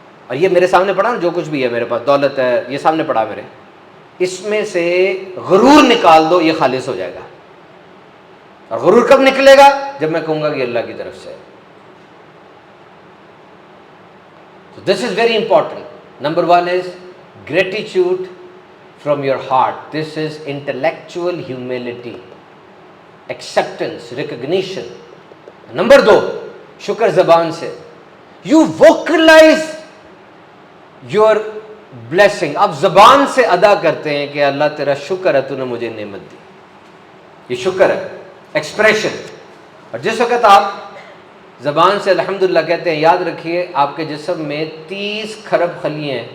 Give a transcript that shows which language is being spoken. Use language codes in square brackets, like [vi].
[hi] और ये मेरे सामने पड़ा ना, जो कुछ भी है मेरे पास, दौलत है, ये सामने पड़ा मेरे, इसमें से गुरूर निकाल दो, ये खालिस हो जाएगा. और गुरूर कब निकलेगा? जब मैं कहूंगा कि अल्लाह की तरफ से है. [en] So this is very important. Number 1 is gratitude from your heart. This is intellectual humility, acceptance, recognition. Number 2 [hi] शुक्र जबान से. [en] You vocalize your blessing. [hi] आप जबान से अदा करते हैं कि अल्लाह तेरा शुक्र है, तूने मुझे नेमत दी. ये शुक्र है, एक्सप्रेशन. और जिस वक्त आप ज़बान से अल्हम्दुलिल्लाह कहते हैं, याद रखिए आपके जिस्म में 30 खरब खलिए हैं.